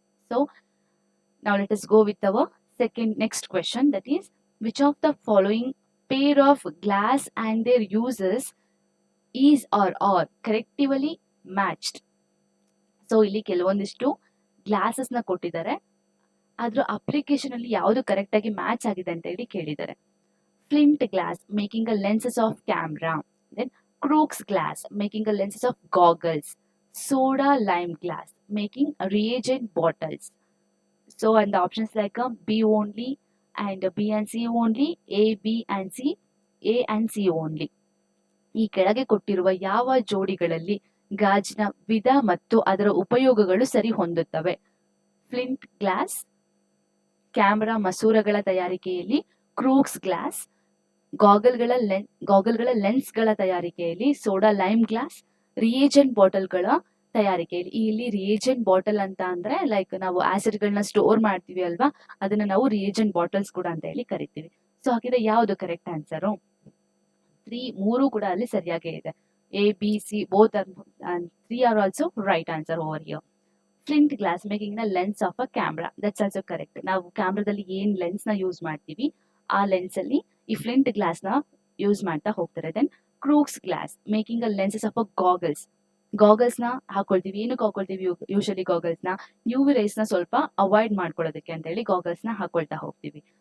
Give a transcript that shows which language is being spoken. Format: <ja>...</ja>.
<en>So now let us go with our next question, that is, which of the following pair of glass and their uses is or are correctively matched?</en> <kn>So ಇಲ್ಲಿ ಕೆಲವೊಂದಿಷ್ಟು glasses ನ ಕೊಟ್ಟಿದ್ದಾರೆ, ಅದ್ರ application ಅಲ್ಲಿ ಯಾವುದು correct ಆಗಿ match ಆಗಿದೆ ಅಂತ ಹೇಳಿ ಕೇಳಿದ್ದಾರೆ.</kn> <en>Flint glass, making a lenses of camera. Then Crookes glass, making a lenses of goggles. Soda lime glass, making reagent bottles. So and the options like B only and B and C only, A, B and C, A and C only.</en> <kn>ಈ ಕೆಳಗೆ ಕೊಟ್ಟಿರುವ ಯಾವ ಜೋಡಿಗಳಲ್ಲಿ ಗಾಜಿನ ವಿಧ ಮತ್ತು ಅದರ ಉಪಯೋಗಗಳು ಸರಿ ಹೊಂದುತ್ತವೆ? ಫ್ಲಿಂಟ್ ಗ್ಲಾಸ್, ಕ್ಯಾಮೆರಾ ಮಸೂರಗಳ ತಯಾರಿಕೆಯಲ್ಲಿ ಕ್ರೂಕ್ಸ್ ಗ್ಲಾಸ್, ಗಾಗಲ್ಗಳ ಲೆನ್ಸ್ಗಳ ತಯಾರಿಕೆಯಲ್ಲಿ ಸೋಡಾ ಲೈಮ್ ಗ್ಲಾಸ್, ರಿಯೇಜೆಂಟ್ ಬಾಟಲ್ಗಳ ತಯಾರಿಕೆಯಲ್ಲಿ. ಇಲ್ಲಿ ರಿಯೇಜೆಂಟ್ ಬಾಟಲ್ ಅಂತ ಅಂದ್ರೆ ಲೈಕ್ ನಾವು ಆಸಿಡ್ಗಳನ್ನ ಸ್ಟೋರ್ ಮಾಡ್ತೀವಿ ಅಲ್ವಾ, ಅದನ್ನ ನಾವು ರಿಯೇಜೆಂಟ್ ಬಾಟಲ್ಸ್ ಕೂಡ ಅಂತ ಹೇಳಿ ಕರಿತೀವಿ. ಸೊ ಹಾಗಿದ್ರೆ ಯಾವುದು ಕರೆಕ್ಟ್ ಆನ್ಸರು? 3 ಕೂಡ ಅಲ್ಲಿ ಸರಿಯಾಗೇ ಇದೆ.</kn> <en>A, B, C both are 3 are also right answer over here. Flint glass, making a lens of a camera, that's also correct.</en> <kn>ನಾವು ಕ್ಯಾಮ್ರಾದಲ್ಲಿ ಏನ್ ಲೆನ್ಸ್ ನ ಯೂಸ್ ಮಾಡ್ತೀವಿ ಆ ಲೆನ್ಸ್ ಅಲ್ಲಿ ಈ ಫ್ಲಿಂಟ್ ಗ್ಲಾಸ್ ನ ಯೂಸ್ ಮಾಡ್ತಾ ಹೋಗ್ತಾರೆ.</kn> <en>then Crookes glass, making a lenses of a goggles</en> <kn>ನ ಹಾಕೊಳ್ತೀವಿ. ಏನಕ್ಕೆ ಹಾಕೊಳ್ತೀವಿ ಯೂಶಲಿ ಗಾಗಲ್ಸ್ ನ? UV ರೈಸ್ ನ ಸ್ವಲ್ಪ ಅವಾಯ್ಡ್ ಮಾಡ್ಕೊಳ್ಳೋದಕ್ಕೆ ಅಂತ ಹೇಳಿ ಗಾಗಲ್ಸ್ ನ ಹಾಕೊಳ್ತಾ ಹೋಗ್ತೀವಿ.</kn>